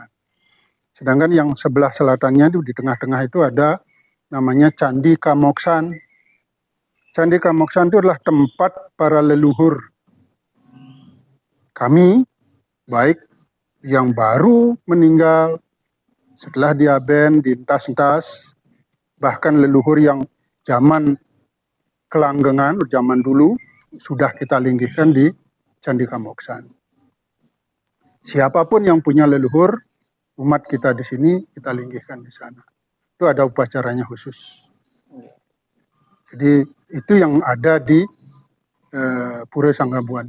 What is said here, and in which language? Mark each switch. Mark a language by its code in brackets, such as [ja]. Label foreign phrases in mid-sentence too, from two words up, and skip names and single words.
[id] Sedangkan yang sebelah selatannya itu di tengah-tengah itu ada namanya Candi Kamoksan. Candi Kamoksan itu adalah tempat para leluhur kami, baik yang baru meninggal, setelah diaben, dientas-entas, bahkan leluhur yang zaman kelanggengan, zaman dulu, sudah kita linggihkan di Candi Kamoksan. Siapapun yang punya leluhur, umat kita di sini, kita linggihkan di sana. Itu ada upacaranya khusus. Jadi itu yang ada di Pura Sanggabuana.